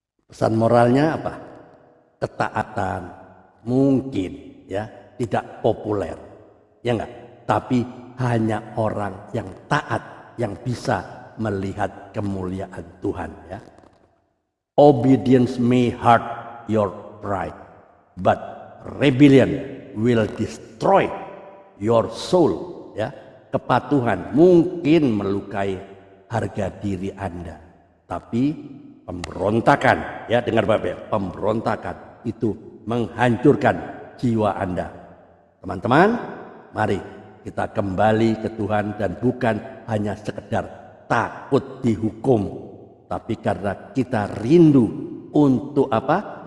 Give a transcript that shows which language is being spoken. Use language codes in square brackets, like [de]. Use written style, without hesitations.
[id] Pesan moralnya apa? Ketaatan mungkin ya tidak populer, ya enggak? Tapi hanya orang yang taat yang bisa melihat kemuliaan Tuhan, ya. [en] Obedience may hurt your pride, but rebellion will destroy your soul. [id] Ya, kepatuhan mungkin melukai harga diri Anda, tapi pemberontakan, ya dengar Bapak, pemberontakan itu menghancurkan jiwa Anda. Teman-teman, mari kita kembali ke Tuhan dan bukan hanya sekedar takut dihukum, tapi karena kita rindu untuk apa?